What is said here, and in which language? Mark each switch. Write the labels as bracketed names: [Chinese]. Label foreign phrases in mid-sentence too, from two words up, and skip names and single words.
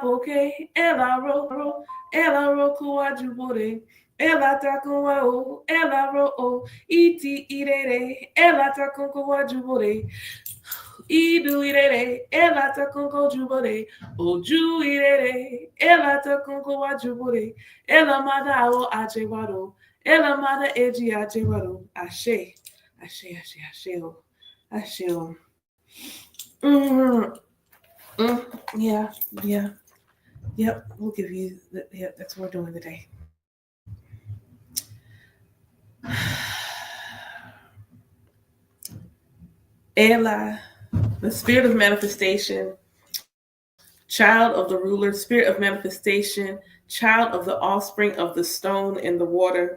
[Yoruba] poke ela roku ajubore ela takunwa o ela ro o iti irere ela takunwa ajubore idu irere ela takunwa ajubore oju irere ela takunwa ajubore ela mada o ajewaro ela mada eji ajewaro ashe ashe ashe ashe o ashe o. [English] Yeah, yeah, yep. We'll give you. Yep, that's what we're doing today. Ela, the spirit of manifestation, child of the ruler, spirit of manifestation, child of the offspring of the stone and the water.